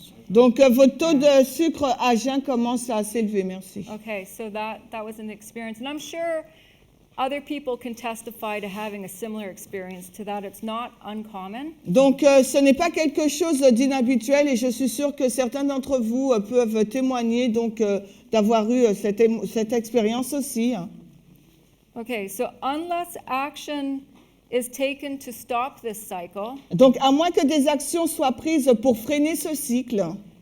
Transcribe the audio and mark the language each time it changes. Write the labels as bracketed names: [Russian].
[French] Donc votre taux de sucre à jeun commence à s'élever. Merci. [English] Okay, so that was an experience, and I'm sure other people can testify to having a similar experience to that. It's not uncommon. [French] Donc ce n'est pas quelque chose d'inhabituel et je suis sûre que certains d'entre vous peuvent témoigner donc d'avoir eu cette expérience aussi. [English] Okay, so unless action is taken to stop this cycle, [French] Donc à moins que des actions soient prises pour freiner ce cycle,